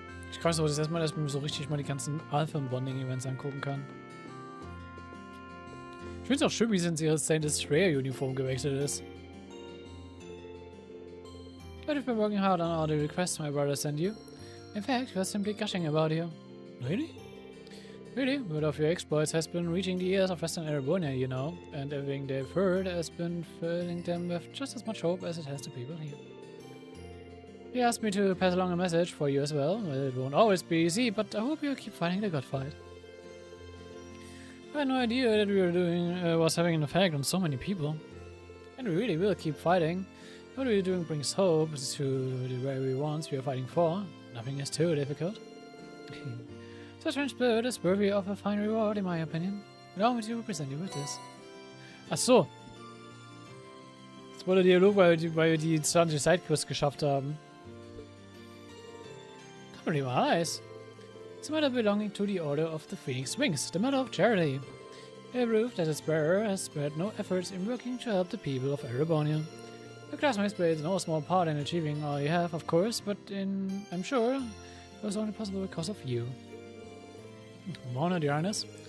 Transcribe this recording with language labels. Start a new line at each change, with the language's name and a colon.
German: Ich weiß aber das erstmal, dass man so richtig mal die ganzen Alpha-Bonding-Events angucken kann. Ich finde es auch schön, wie sie in ihre Saint Destroyer-Uniform gewechselt ist.
English: But you've been working hard on all the requests my brother sent you. In fact, we're simply gushing about you. Really? Really? Word of your exploits has been reaching the ears of Western Arabonia, you know, and everything they've heard has been filling them with just as much hope as it has the people here. He asked me to pass along a message for you as well. Well, it won't always be easy, but I hope you'll keep fighting the good fight. I had no idea that we were doing was having an effect on so many people. And we really will keep fighting. What we're doing brings hope to the very ones we are fighting for. Nothing is too difficult. Such an spirit is worthy of a fine reward, in my opinion. Allow me to present you with this.
German: Ach so. Das wurde Dialog, weil wir die 20 Sidequests geschafft haben.
English: Really nice. It's a matter belonging to the Order of the Phoenix Wings, the matter of charity. A proof that its bearer has spared no efforts in working to help the people of Arabonia. Your classmates played no small part in achieving all you have, of course, but I'm sure it was only possible because of you. I'm honored, Your Highness.